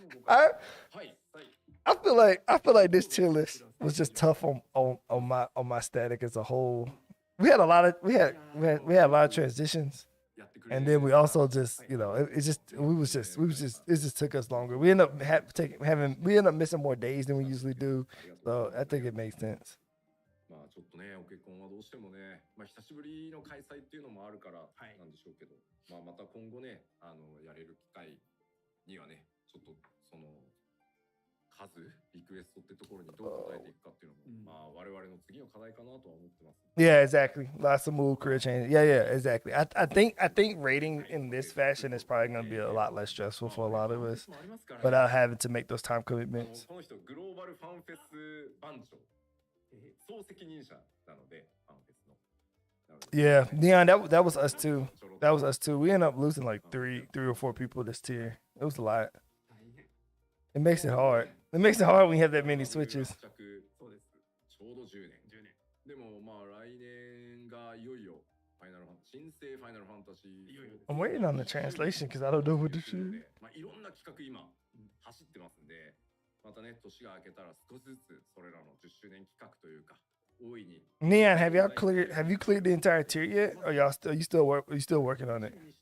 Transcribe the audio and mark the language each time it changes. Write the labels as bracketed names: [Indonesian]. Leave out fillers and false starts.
[English] Oh, I feel like this tier list was just tough on my static as a whole. We had a lot of transitions. And then we also just, you know, it just took us longer. We end up missing more days than we usually do. So I think it makes sense. [Japanese] まあちょっとね、オケコンはどうしてもね、まあ久しぶりの開催っていうのもあるからなんでしょうけど、まあまた今後ね、やれる機会にはね、ちょっとその数リクエストってところにどう答えていくかっていうのも、まあ我々の次の課題かなとは思ってます。 [English] Yeah, exactly. Lots of move career changes. Yeah, exactly. I think rating in this fashion is probably going to be a lot less stressful for a lot of us, without having to make those time commitments. [Japanese] この人グローバルファンフェス番長、総責任者なのでファンフェスの。 [English] Yeah, Neon, that was us too. That was us too. We ended up losing like three or four people this tier. It was a lot. It makes it hard. It makes it hard when you have that many switches. [Japanese] ちょうど10年。でもまあ来年がいよいよファイナルファン新生ファイナルファンタジー。 [English] I'm waiting on the translation because I don't know what to do. [Japanese] まあいろんな企画今走ってますんで、またね年が明けたら少しずつそれらの10周年企画というか。 [English] Neon, have you cleared the entire tier yet? Or you still working on it?